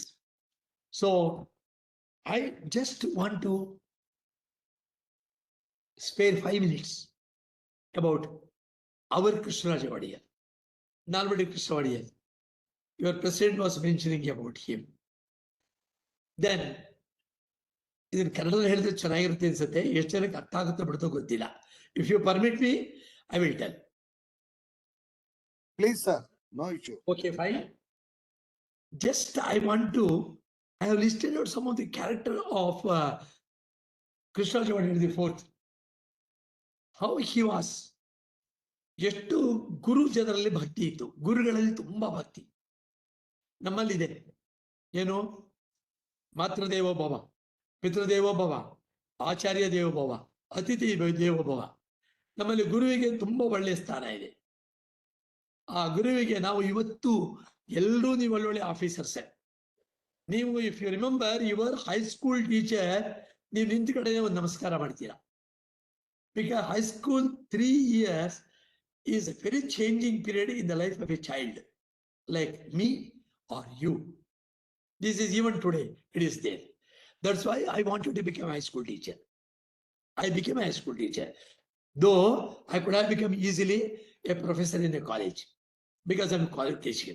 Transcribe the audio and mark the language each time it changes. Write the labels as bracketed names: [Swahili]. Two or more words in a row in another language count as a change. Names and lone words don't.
[English] So I just want to spare 5 minutes about our Krishnaraja Wodeyar, Nalvadi Krishna Wodeyar. Your president was mentioning about him. Then, [Kannada] ಇದನ್ನು ಕನ್ನಡದಲ್ಲಿ ಹೇಳಿದ್ರೆ ಚೆನ್ನಾಗಿರುತ್ತೆ ಅನ್ಸುತ್ತೆ. ಎಷ್ಟು ಜನಕ್ಕೆ ಅರ್ಥ ಆಗುತ್ತೋ ಬಿಡುತ್ತೋ ಗೊತ್ತಿಲ್ಲ. [English] If you permit me, I will tell. Please, sir. No issue. Okay, fine. Just I have listed out some of the character of Krishnaraja Wodeyar IV. How he was. [Kannada] ಎಷ್ಟು ಗುರು ಜನರಲ್ಲಿ ಭಕ್ತಿ ಇತ್ತು. ಗುರುಗಳಲ್ಲಿ ತುಂಬಾ ಭಕ್ತಿ ನಮ್ಮಲ್ಲಿದೆ. [Sanskrit] ಏನು? ಮಾತೃದೇವೋ ಭವ, ಪಿತೃದೇವೋ ಭವ, ಆಚಾರ್ಯ ದೇವೋ ಭವ, ಅತಿಥಿ ದೇವೋ ಭವ. [Kannada] ನಮ್ಮಲ್ಲಿ ಗುರುವಿಗೆ ತುಂಬಾ ಒಳ್ಳೆಯ ಸ್ಥಾನ ಇದೆ. ಆ ಗುರುವಿಗೆ ನಾವು ಇವತ್ತು ಎಲ್ಲರೂ ನೀವು ಒಳ್ಳೊಳ್ಳೆ ಆಫೀಸರ್ಸೇ. ನೀವು [English] if you remember your high school teacher, [Kannada] ನೀವು ನಿಂತ ಕಡೆ ಒಂದು ನಮಸ್ಕಾರ ಮಾಡ್ತೀರಾ. [English] Because high school 3 years is a very changing period in the life of a child, like me or you. This is even today, it is there. That's why I wanted to become a high school teacher. I became a high school teacher. Though I could have become easily a professor in a college because I'm a college teacher.